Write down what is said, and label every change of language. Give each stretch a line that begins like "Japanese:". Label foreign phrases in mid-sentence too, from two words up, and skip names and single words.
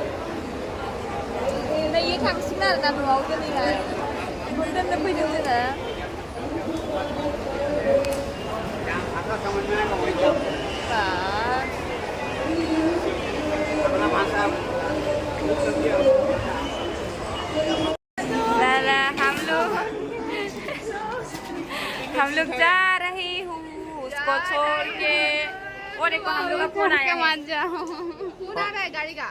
Bodo: এই थांसिगोन आरो ना न'आव दिनैहाय दोननो फैदों जोङो
Hindi: हम लोग जा रहे हूँ उसको छोड़ के। और देखो हम लोग का फोन आया है। मान जाओ फोन आ रहा है गाड़ी का।